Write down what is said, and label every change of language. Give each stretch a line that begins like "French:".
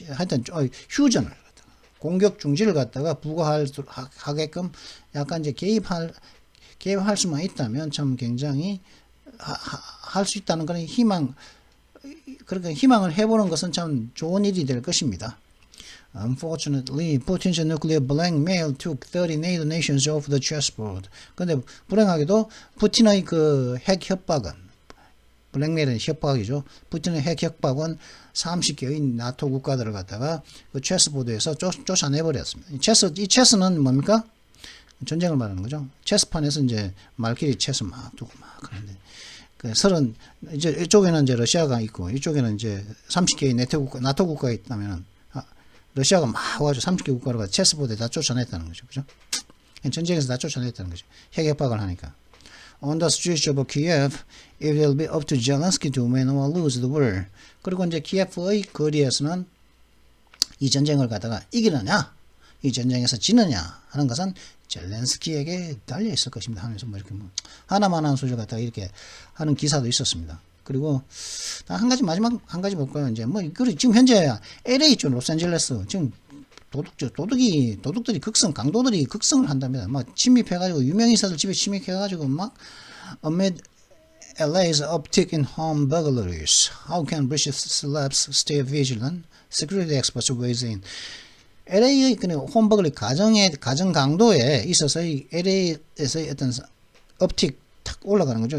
Korean: 하여튼 휴전을 공격 중지를 갖다가 부과하게끔 약간 이제 개입할 수만 있다면 참 굉장히 할 수 있다는 그런 그렇게 희망을 해보는 것은 참 좋은 일이 될 것입니다.
English: Unfortunately, Putin's nuclear blackmail took 30 NATO nations off the chessboard.
Korean: 근데 불행하게도 푸틴의 그 핵 협박은, 블랙메일은 협박이죠. 푸틴의 핵 협박은 30개의 나토 국가들을 갖다가 그 체스보드에서 쫓아내버렸습니다. 이 체스는 뭡니까? 전쟁을 말하는 거죠. 체스판에서 이제 말끼리 체스 막 두고 막 하는데, 그 이제 이쪽에는 이제 러시아가 있고, 이쪽에는 이제 30개의 나토 국가가 있다면은, 러시아가 막 와가지고 30개 국가를 체스보드에 다 쫓아냈다는 거죠. 그죠? 전쟁에서 다 쫓아냈다는 거죠. 핵 협박을 하니까.
English: On the streets of Kiev, it will be up to Zelensky to win or lose the war.
Korean: 그리고 이제 키예프의 거리에서는 이 전쟁을 갖다가 이기느냐, 이 전쟁에서 지느냐 하는 것은 젤렌스키에게 달려 있을 것입니다. 하면서 뭐 이렇게 뭐 하나만 한 소리를 갖다가 이렇게 하는 기사도 있었습니다. 그리고 한 가지 마지막 한 가지 볼까요? 이제 뭐 지금 현재 LA 쪽 로스앤젤레스 지금 도둑들이 강도들이 극성을 한답니다. 막 침입해가지고 유명인사들 집에 침입해가지고 막
English: amid LA's uptick in home burglaries, how can British celebs stay vigilant? Security experts weighs in.
Korean: LA의 홈버글리 가정 강도에 있어서 LA에서의 어떤 업틱 탁 올라가는 거죠.